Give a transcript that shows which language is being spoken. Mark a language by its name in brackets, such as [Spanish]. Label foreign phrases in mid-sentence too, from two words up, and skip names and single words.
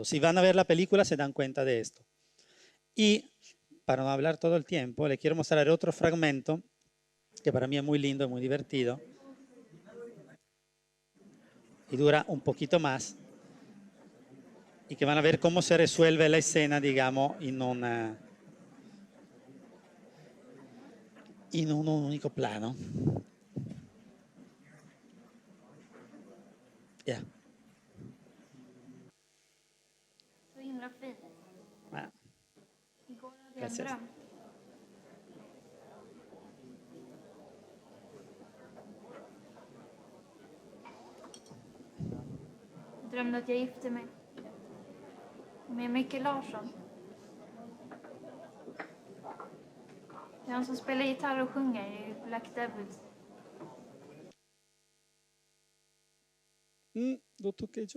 [Spanish] Si van a ver la película se dan cuenta de esto. Y para no hablar todo el tiempo, le quiero mostrar otro fragmento que para mí es muy lindo, muy divertido y dura un poquito más. y que van a ver cómo se resuelve la escena, digamos, en un único plano. [Swedish] Ja. Så himla fin. Ja. Igår hade jag en [Spanish] Gracias. [Swedish] dröm. Jag drömde att jag gifte mig med Micke Larsson. Det är han som spelar gitarr och sjunger i Black Devils. [Spanish] Lo toqué yo.